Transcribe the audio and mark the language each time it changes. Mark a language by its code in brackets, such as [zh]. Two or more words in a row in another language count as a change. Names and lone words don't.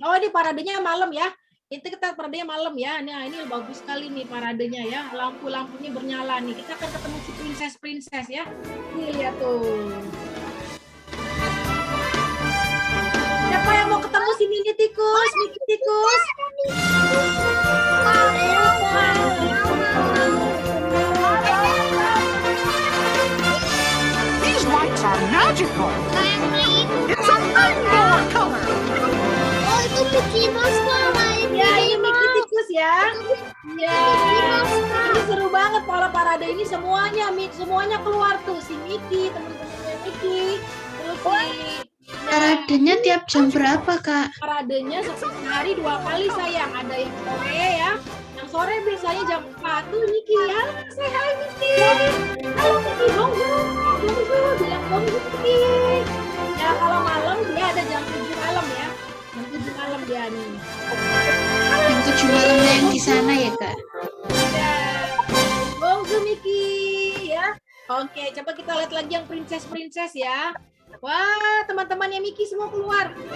[id] Oh, ini paradenya malam ya. Itu kita paradenya malam ya. Nah, ini bagus sekali nih paradenya ya. Lampu-lampunya bernyala nih. Kita akan ketemu si princess ya. Nih lihat tuh. Siapa yang mau ketemu si Mini Tikus? Mini Tikus. [en] These lights are magical. It's a rainbow color. [id] Oh, itu Mickey Mouse kak. Ya, ini Mickey Tikus ya. Ya, ini seru banget parade ini semuanya keluar tuh si Mickey, teman-temannya Mickey, terus si Paradenya tiap jam berapa, Kak? paradenya sehari 2 kali sayang. Ada yang sore ya. Yang sore biasanya jam 4 tuh Mickey ya. [en] Say hi [id] Mickey. Halo Mickey, bonjour. Bonjour, bilang bonjour Mickey. Ya kalau malam dia ada jam 7 malam ya. Jam 7 malam dia nih. Yang 7 malamnya yang di sana ya, Kak? Ya. Bonjour Mickey ya. Oke, coba kita lihat lagi yang princess ya. Wah, teman-temannya Mickey semua keluar.